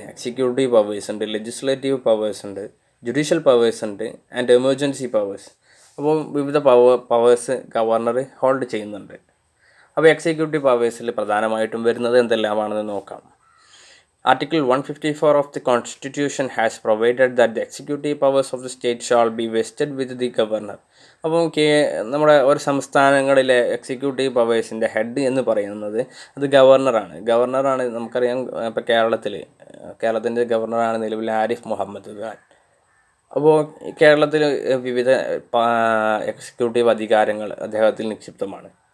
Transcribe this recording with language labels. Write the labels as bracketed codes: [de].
[ml] Executive powers ഉണ്ട്, legislative powers ഉണ്ട്, judicial powers ഉണ്ട് ആൻഡ് എമർജൻസി പവേഴ്സ്. അപ്പോൾ വിവിധ പവേഴ്സ് ഗവർണർ ഹോൾഡ് ചെയ്യുന്നുണ്ട്. അപ്പോൾ എക്സിക്യൂട്ടീവ് പവേഴ്സിൽ പ്രധാനമായിട്ടും വരുന്നത് എന്തെല്ലാമാണെന്ന് നോക്കാം. [en] Article 154 of the Constitution has provided that the executive powers of the state shall be vested with the governor. [ml] അപ്പോൾ നമ്മുടെ ഒരു സംസ്ഥാനങ്ങളിലെ എക്സിക്യൂട്ടീവ് പവേഴ്സിൻ്റെ ഹെഡ് എന്ന് പറയുന്നത് അത് ഗവർണറാണ്. നമുക്കറിയാം, ഇപ്പോൾ കേരളത്തിൻ്റെ ഗവർണറാണ് നിലവിൽ ആരിഫ് മുഹമ്മദ് ഖാൻ. അപ്പോൾ കേരളത്തിൽ വിവിധ എക്സിക്യൂട്ടീവ് അധികാരങ്ങൾ അദ്ദേഹത്തിൽ നിക്ഷിപ്തമാണ്.